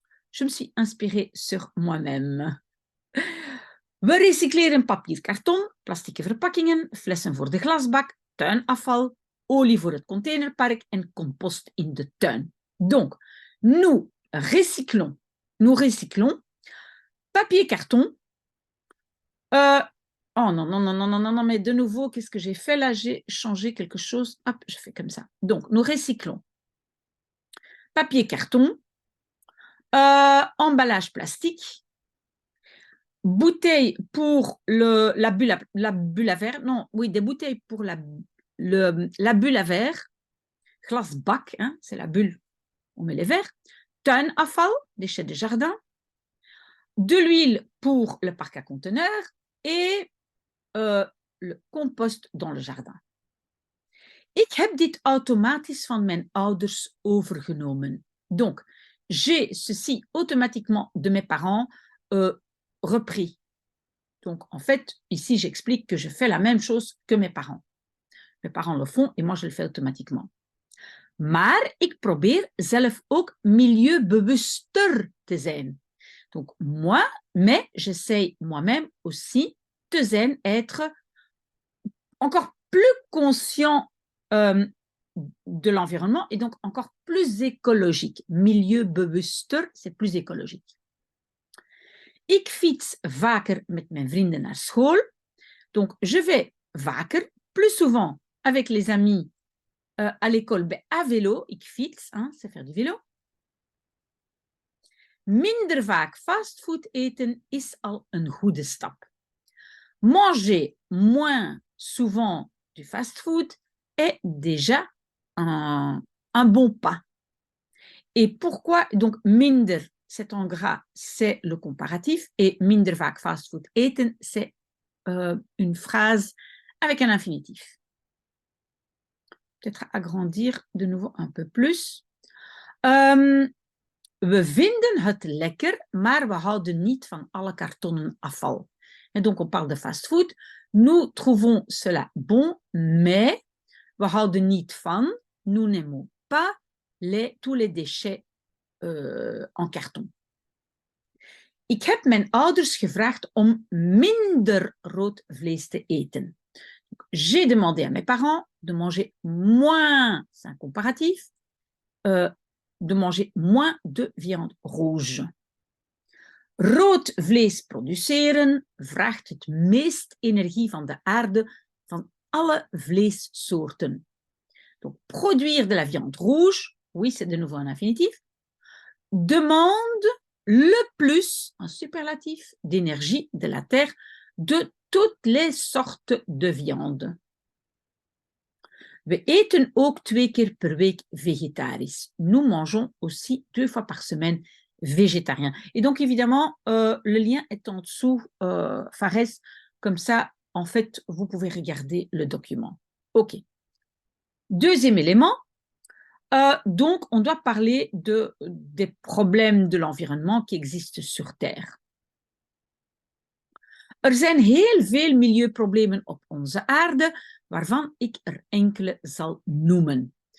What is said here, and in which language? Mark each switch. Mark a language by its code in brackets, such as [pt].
[fr] Je me suis inspirée sur moi-même. [nl] We recycleren papier, karton, plastieke verpakkingen, flessen voor de glasbak, tuinafval, olie voor het containerpark en compost in de tuin. [fr] Donc, nous recyclons papier, carton. Oh non, non, non, non, non, non, non, mais de nouveau, qu'est-ce que j'ai fait là? J'ai changé quelque chose. Hop, je fais comme ça. Donc, nous recyclons papier, carton, emballage plastique, bouteilles pour la bulle à verre. Non, oui, des bouteilles pour la bulle à verre. Glasbak, hein, c'est la bulle, on met les verres. Tuinafval, déchets de jardin. De l'huile pour le parc à conteneurs et le compost dans le jardin. [nl] Ik heb dit automatisch van mijn ouders overgenomen. [fr] Donc, j'ai ceci automatiquement de mes parents repris. Donc, en fait, ici, j'explique que je fais la même chose que mes parents. Mes parents le font et moi, je le fais automatiquement. [nl] Maar ik probeer zelf ook milieubewuster te zijn. [fr] Donc, mais j'essaye moi-même aussi de zijn, être encore plus conscient de l'environnement et donc encore plus écologique. Milieubewuster, c'est plus écologique. [nl] Ik fiets vaker met mijn vrienden naar school. [fr] Donc, je vais vaker, plus souvent avec les amis à l'école, à vélo. Ik fiets, hein, c'est faire du vélo. [nl] Minder vaak fastfood eten is al een goede stap. [fr] Manger moins souvent du fast-food est déjà un bon pas. Et pourquoi? Donc, minder, c'est en gras, c'est le comparatif, et [nl] minder vaak fast-food eten, [fr] c'est une phrase avec un infinitif. Peut-être agrandir de nouveau un peu plus. [nl] We vinden het lekker, maar we houden niet van alle kartonnen afval. [fr] Et donc, on parle de fast-food. Nous trouvons cela bon, mais [nl] we houden niet van, [fr] nous n'aimons pas tous les déchets en carton. [nl] Ik heb mijn ouders gevraagd om minder rood vlees te eten. [fr] J'ai demandé à mes parents de manger moins, c'est un comparatif, de manger moins de viande rouge. [nl] Rood vlees produceren vraagt het meest energie van de aarde van alle vleessoorten. [fr] Donc, produire de la viande rouge, oui, c'est de nouveau un infinitif, demande le plus, un superlatif, d'énergie de la terre de toutes les sortes de viande. [nl] We eten ook 2 keer per week vegetarisch. [fr] Nous mangeons aussi 2 fois par semaine végétarien. Et donc, évidemment, le lien est en dessous, Fares. Comme ça, en fait, vous pouvez regarder le document. OK. Deuxième élément. Donc, on doit parler des problèmes de l'environnement qui existent sur Terre. [nl] Er zijn heel veel milieuproblemen op onze aarde, waarvan ik er enkele zal noemen.